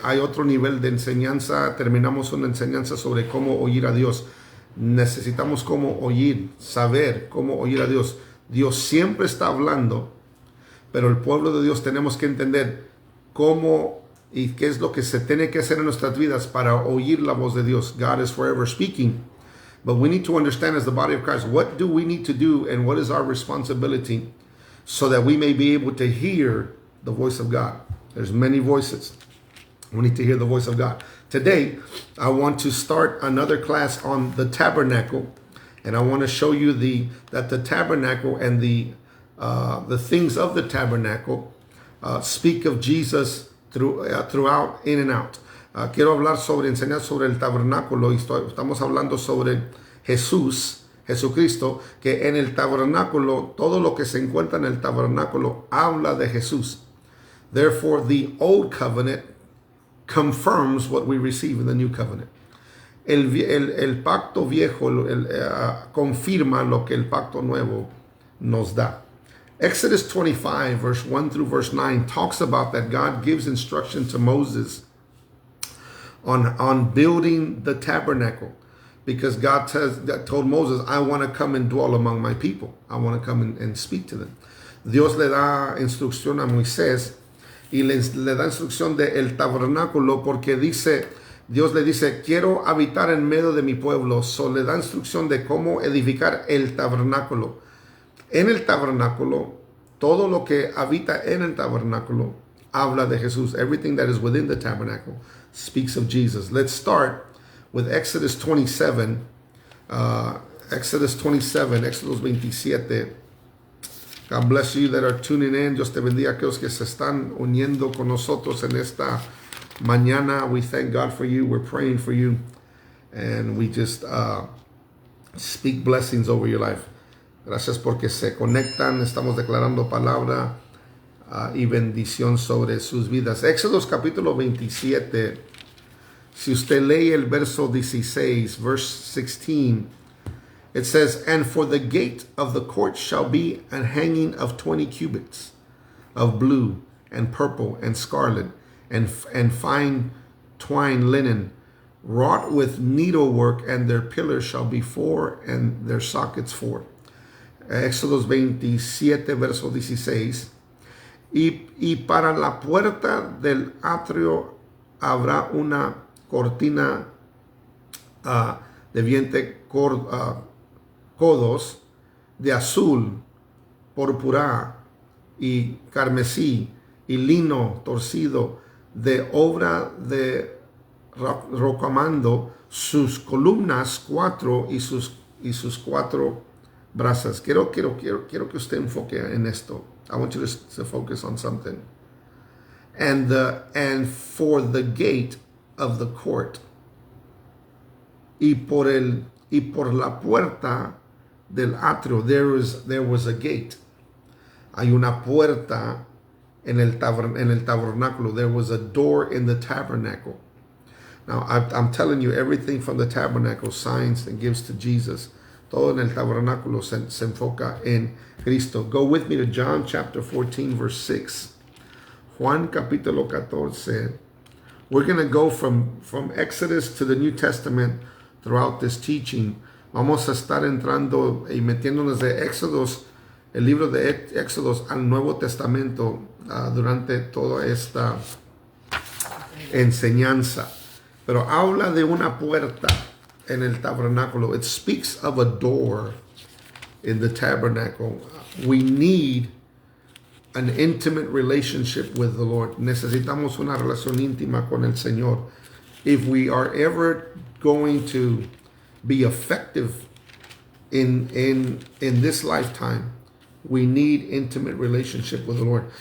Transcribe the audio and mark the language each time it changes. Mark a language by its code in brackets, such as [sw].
[es] Hay otro nivel de enseñanza. Terminamos una enseñanza sobre cómo oír a Dios. Necesitamos cómo oír, saber cómo oír a Dios. Dios siempre está hablando, pero el pueblo de Dios tenemos que entender cómo y qué es lo que se tiene que hacer en nuestras vidas para oír la voz de Dios. [en] God is forever speaking. But we need to understand as the body of Christ, what do we need to do and what is our responsibility so that we may be able to hear the voice of God. There's many voices. We need to hear the voice of God. Today, I want to start another class on the tabernacle, and I want to show you that the tabernacle and the things of the tabernacle speak of Jesus throughout, in and out. [es] Quiero enseñar sobre el tabernáculo y estamos hablando sobre Jesucristo, que en el tabernáculo, todo lo que se encuentra en el tabernáculo habla de Jesús. [en] Therefore, the old covenant confirms what we receive in the new covenant. [es] El pacto viejo confirma lo que el pacto nuevo nos da. [en] Exodus 25, verse 1 through verse 9 talks about that God gives instruction to Moses on building the tabernacle, because God told Moses, I want to come and dwell among my people. I want to come and speak to them. [es] Dios le da instrucción a Moisés y le da instrucción del tabernáculo porque Dios le dice, quiero habitar en medio de mi pueblo. So le da instrucción de cómo edificar el tabernáculo. En el tabernáculo, todo lo que habita en el tabernáculo habla de Jesús. [en] Everything that is within the tabernacle speaks of Jesus. Let's start with Exodus 27. Exodus 27. God bless you that are tuning in. [es] Dios te bendiga a aquellos que se están uniendo con nosotros en esta mañana. [en] We thank God for you. We're praying for you. And we just speak blessings over your life. [es] Gracias porque se conectan. Estamos declarando palabra y bendición sobre sus vidas. Éxodos capítulo 27. Si usted lee el verso 16, [en] verse 16, it says, and for the gate of the court shall be an hanging of 20 cubits of blue and purple and scarlet and fine twined linen, wrought with needlework, and their pillars shall be 4 and their sockets 4. [es] Éxodos 27, verso 16. Y para la puerta del atrio habrá una cortina de 20 codos de azul, púrpura y carmesí y lino torcido de obra de rocamando, sus columnas 4 y sus 4 brazas. Quiero que usted enfoque en esto. [en] I want you to focus on something. And for the gate of the court, [es] y por la puerta del atrio, [en] there was a gate. [es] Hay una puerta en el tabernáculo. [en] There was a door in the tabernacle. Now, I'm telling you, everything from the tabernacle signs and gives to Jesus. [es] Todo en el tabernáculo se enfoca en Cristo. [en] Go with me to John chapter 14, verse 6. [es] Juan capítulo 14. [en] We're going to go from Exodus to the New Testament throughout this teaching. [es] Vamos a estar entrando y metiéndonos de Éxodos, el libro de Éxodos al Nuevo Testamento durante toda esta enseñanza. Pero habla de una puerta en el tabernáculo. [en] It speaks of a door in the tabernacle. We need an intimate relationship with the Lord. [es] Necesitamos una relación íntima con el Señor. [en] If we are ever going to be effective in this lifetime, we need intimate relationship with the Lord.